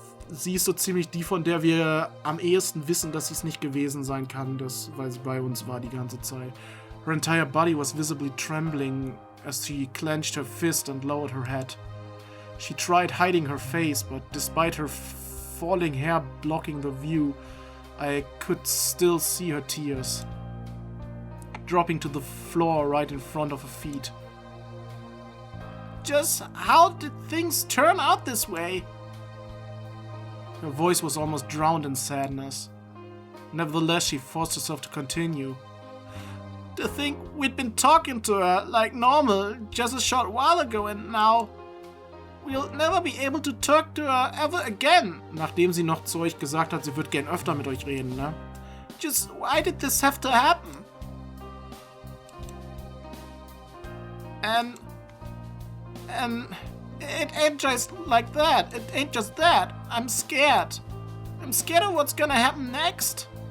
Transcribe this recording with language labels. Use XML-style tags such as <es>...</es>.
<de>Sie ist so ziemlich die, von der wir am ehesten wissen, dass sie es nicht gewesen sein kann, weil sie bei uns war die ganze Zeit.</de> <en>Her entire body was visibly trembling as she clenched her fist and lowered her head. She tried hiding her face, but despite her falling hair blocking the view, I could still see her tears, dropping to the floor right in front of her feet. Just how did things turn out this way? Her voice was almost drowned in sadness. Nevertheless, she forced herself to continue. To think we'd been talking to her like normal just a short while ago and now we'll never be able to talk to her ever again.</en> <de>Nachdem sie noch zu euch gesagt hat, sie wird gern öfter mit euch reden, ne?</de> <en>Just why did this have to happen? And it ain't just like that. It ain't just that. I'm scared. I'm scared of what's gonna happen next.</en>